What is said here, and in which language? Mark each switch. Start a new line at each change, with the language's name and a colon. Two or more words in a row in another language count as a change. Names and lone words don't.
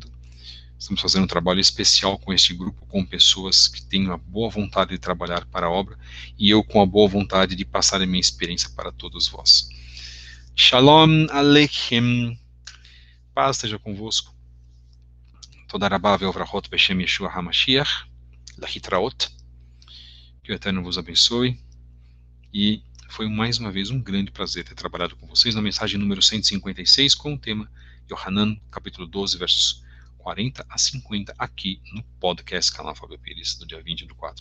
Portuguese: Estamos fazendo um trabalho especial com este grupo, com pessoas que têm a boa vontade de trabalhar para a obra, e eu com a boa vontade de passar a minha experiência para todos vós.
Hebrew: שלום עליכם.
Portuguese: Paz esteja convosco.
Hebrew: תודה רבה וברכות בשם ישוע המשיח. Lahitraot.
Portuguese: Que o Eterno vos abençoe. E foi mais uma vez um grande prazer ter trabalhado com vocês na mensagem número 156 com o tema Yohanan, capítulo 12, versos 40 a 50, aqui no podcast Canal Fábio Pires, do dia 20/4.